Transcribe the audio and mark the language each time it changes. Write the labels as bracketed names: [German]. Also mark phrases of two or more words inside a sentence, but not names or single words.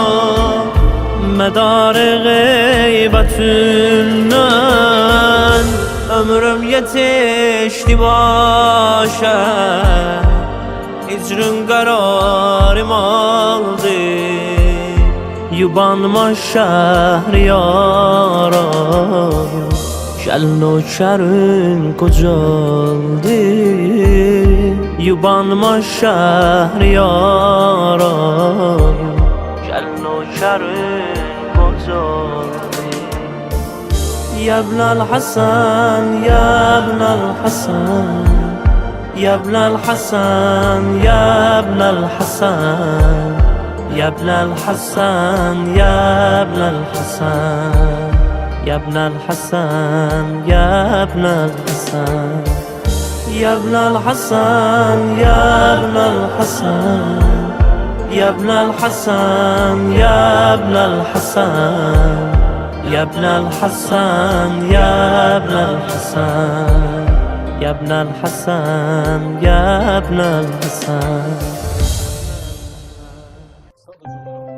[Azerbaijani] Mədarı qeybətündən Ömrüm yetişdi başa Hicrün qərarım aldı Yubanma şəhriyara Gəl nökərin qocaldı Yubanma şəhriyara Gəl nökərin qocaldı [Arabic] يا ابن الحسن يا ابن الحسن يا ابن الحسن يا ابن الحسن يا ابن الحسن يا ابن الحسن يا ابن الحسن يا ابن الحسن يا ابن الحسن يا ابن الحسن يا ابن الحسن يا ابن الحسن يا ابن الحسن يا ابن الحسن يا ابن الحسن يا ابن الحسن.